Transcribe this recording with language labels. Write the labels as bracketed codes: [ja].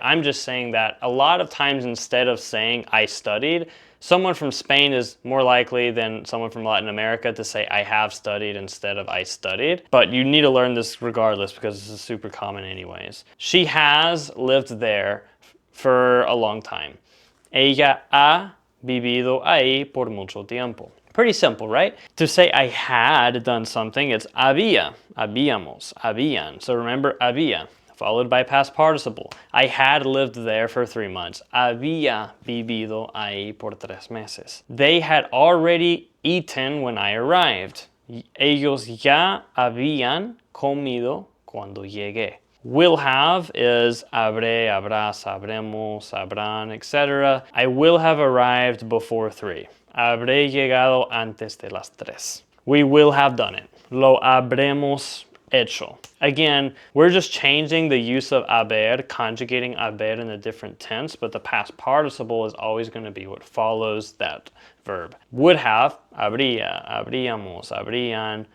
[en] I'm just saying that a lot of times instead of saying I studied, someone from Spain is more likely than someone from Latin America to say I have studied instead of I studied. But you need to learn this regardless because this is super common anyways. She has lived there for a long time. [es] Ella ha vivido ahí por mucho tiempo. [en] Pretty simple, right? To say I had done something, it's había, habíamos, habían. So remember había, followed by past participle. I had lived there for 3 months. [es] Había vivido ahí por 3 meses. [en] They had already eaten when I arrived. [es] Ellos ya habían comido cuando llegué. [en] Will have is habré, habrás, habremos, habrán, etc. I will have arrived before 3. [es] Habré llegado antes de las 3. [en] We will have done it. [es] Lo habremos hecho. [en] Again, we're just changing the use of haber, conjugating haber in a different tense, but the past participle is always going to be what follows that verb. Would have, habría, habríamos, habrían.